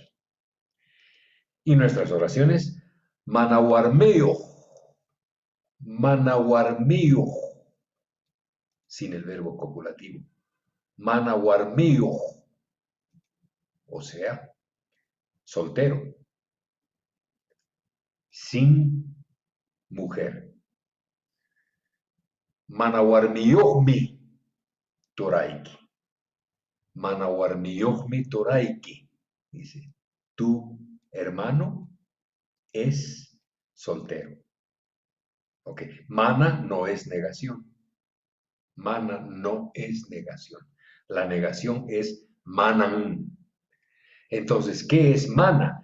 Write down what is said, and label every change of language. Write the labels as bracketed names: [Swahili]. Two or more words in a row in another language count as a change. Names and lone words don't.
[Spanish] Y nuestras oraciones, manahuarmeo, sin el verbo copulativo, manahuarmeo, o sea, soltero, sin mujer. [Quechua] Manahuarmiohmi toraiki. Manahuarmiohmi toraiki. [Spanish] Dice, tu hermano es soltero. Ok, mana no es negación. Mana no es negación. La negación es manan. Entonces, ¿qué es mana?